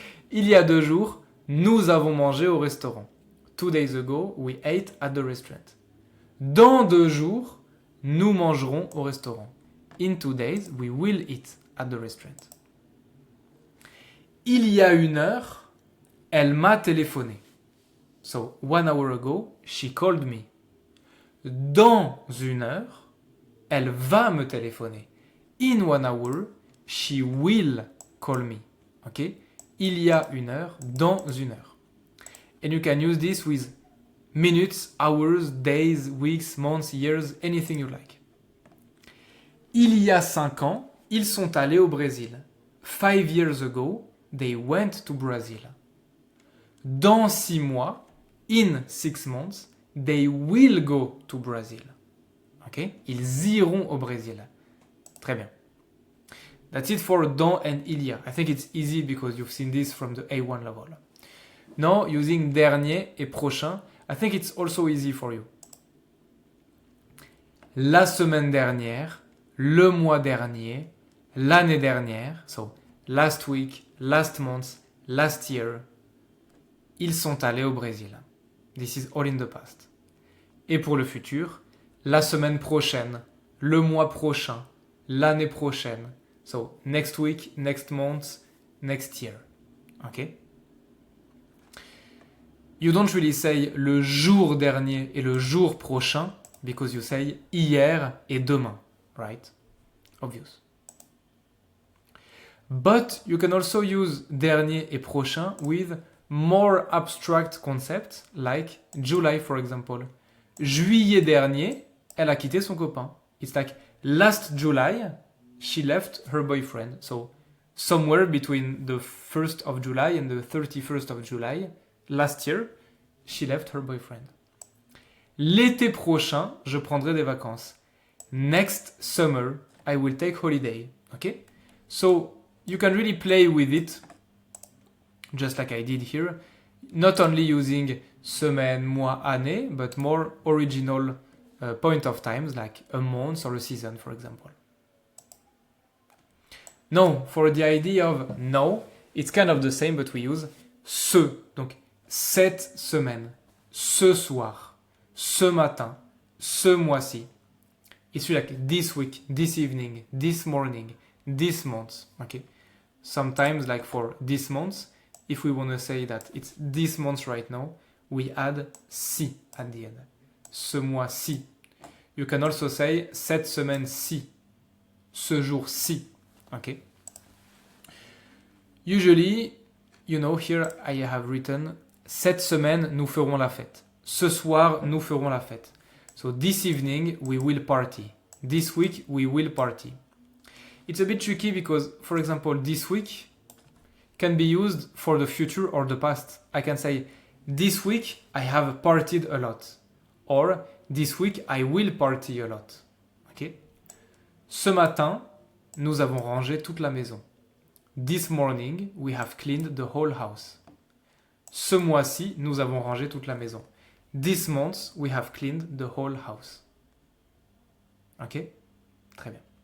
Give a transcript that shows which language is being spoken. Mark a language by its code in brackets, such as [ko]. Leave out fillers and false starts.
[fr] Il y a 2 jours, nous avons mangé au restaurant. [en] 2 days ago, we ate at the restaurant. [fr] Dans 2 jours, nous mangerons au restaurant. [en] In 2 days, we will eat at the restaurant. [fr] Il y a 1 heure, elle m'a téléphoné. [en] So, 1 hour ago, she called me. [fr] Dans 1 heure, elle va me téléphoner. [en] In 1 hour, she will call me. Okay? [fr] Il y a 1 heure, dans 1 heure. [en] And you can use this with minutes, hours, days, weeks, months, years, anything you like. [fr] Il y a 5 ans, ils sont allés au Brésil. [en] 5 years ago, they went to Brazil. [fr] dans 6 mois, [en] in 6 months, they will go to Brazil. Ok? [fr] Ils iront au Brésil. Très bien. [en] That's it for dans and il y a. I think it's easy because you've seen this from the A1 level. Now, using dernier et prochain, I think it's also easy for you. [fr] La semaine dernière, le mois dernier, l'année dernière, [en] so last week, last month, last year, [fr] ils sont allés au Brésil. [en] This is all in the past. [fr] Et pour le futur, la semaine prochaine, le mois prochain, l'année prochaine. [en] So, next week, next month, next year. Okay? You don't really say [fr] le jour dernier et le jour prochain [en] because you say [fr] hier et demain, [en] right? Obvious. But you can also use dernier et prochain with more abstract concepts like July, for example. [fr] Juillet dernier, elle a quitté son copain. [en] It's like last July, she left her boyfriend. So somewhere between the 1st of July and the 31st of July, last year, she left her boyfriend. [fr] L'été prochain, je prendrai des vacances. [en] Next summer, I will take holiday. Okay? So you can really play with it, just like I did here. Not only using semaine, mois, année, but more original point of times, like a month or a season, for example. No, for the idea of no, it's kind of the same, but we use ce. [fr] Donc, cette semaine, ce soir, ce matin, ce mois-ci. [en] It's really like this week, this evening, this morning, this month. Okay. Sometimes, like for this month, if we want to say that it's this month right now, we add si at the end. [fr] Ce mois-ci. [en] You can also say [fr] cette semaine-ci. Ce jour-ci. [en] Okay. Usually, you know, here I have written [fr] cette semaine, nous ferons la fête. Ce soir, nous ferons la fête. [en] So this evening, we will party. This week, we will party. It's a bit tricky because, for example, this week can be used for the future or the past. I can say, this week, I have partied a lot. Or, this week, I will party a lot. Okay? [fr] Ce matin, nous avons rangé toute la maison. [en] This morning, we have cleaned the whole house. [fr] Ce mois-ci, nous avons rangé toute la maison. [en] This month, we have cleaned the whole house. Ok? [fr] Très bien.